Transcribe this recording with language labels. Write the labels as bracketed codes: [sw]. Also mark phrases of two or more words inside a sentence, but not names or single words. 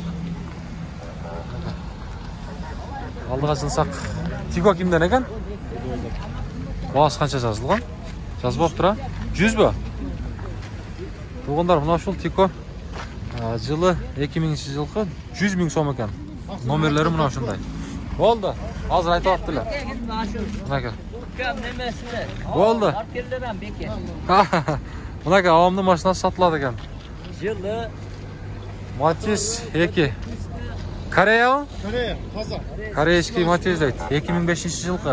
[ky] Алдыга жылсак, Tigo кимден экен? Баасы канча жазылган? Жазбаптыр, 100 бе? Туугандар, мына ушул Tigo жылы 2000 жылкы 100 000 сом экен. Номерлери мына ушундай. [uz] Bo'ldi. Hozir aytyaptilar. Bunaqa. Bo'ldi. Bunaqa avomning mashinasi sotiladi ekan. Yılı Matiz 2. Koreya? Koreya, Kazan. Koreyskiy Matiz deydi. 2005-yilgi.